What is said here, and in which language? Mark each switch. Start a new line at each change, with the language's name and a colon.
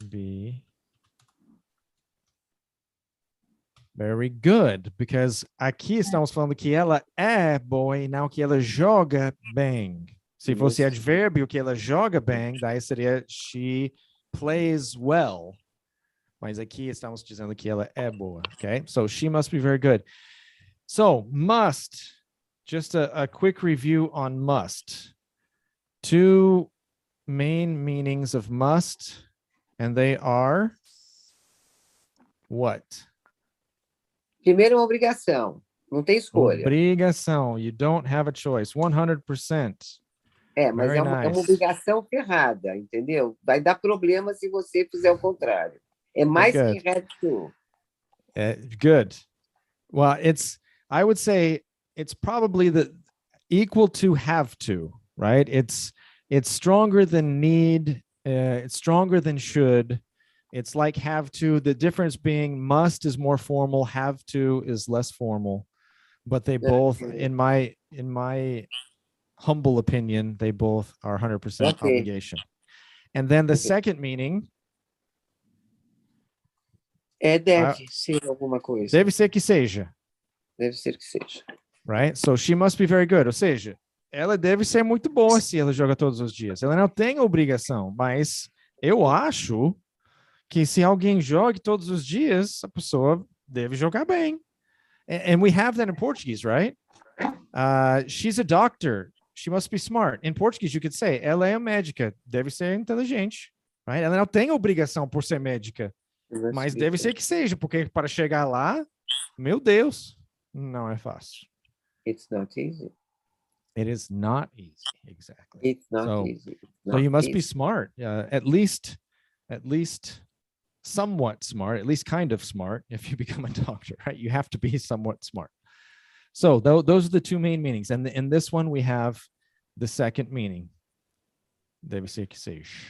English: be very good, because
Portuguese: aqui estamos falando que ela é boa e não que ela joga bem. Se fosse advérbio que ela joga bem, daí seria
English: she plays well.
Portuguese: Mas aqui estamos dizendo que ela é boa, okay?
English: So she must be very good. So must, just a quick review on must. Two main meanings of must, and they are what?
Portuguese: Primeiro, uma obrigação. Não tem escolha.
English: Obrigação. You don't have a choice. 100%.
Portuguese: Mas
English: Very
Portuguese: é uma
English: nice.
Portuguese: obrigação ferrada, entendeu? Vai dar problema se você fizer o contrário. É mais que have to.
English: Good. Well, I would say it's probably equal to have to, right? It's stronger than need. It's stronger than should. It's like have to. The difference being must is more formal. Have to is less formal. But they both, in my humble opinion, they both are 100% obligation. And then the second meaning.
Portuguese: Deve ser alguma coisa. Deve ser que seja. Deve ser que seja.
English: Right? So she must be very good.
Portuguese: Ou seja, ela deve ser muito boa se ela joga todos os dias. Ela não tem obrigação, mas eu acho que se alguém joga todos os dias, a pessoa deve jogar bem.
English: And we have that in Portuguese, right? She's a doctor. She must be smart. In Portuguese, you could say,
Portuguese: ela é médica. Deve ser inteligente. Right? Ela não tem obrigação por ser médica. Mas deve ser que seja, porque para chegar lá, meu Deus, não é fácil.
English: It's not easy. It is not easy, exactly. It's not easy. So you must be smart. At least somewhat smart, at least kind of smart. If you become a doctor, right, you have to be somewhat smart. So those are the two main meanings. And in this one, we have the second meaning.
Portuguese: Deve ser que seja.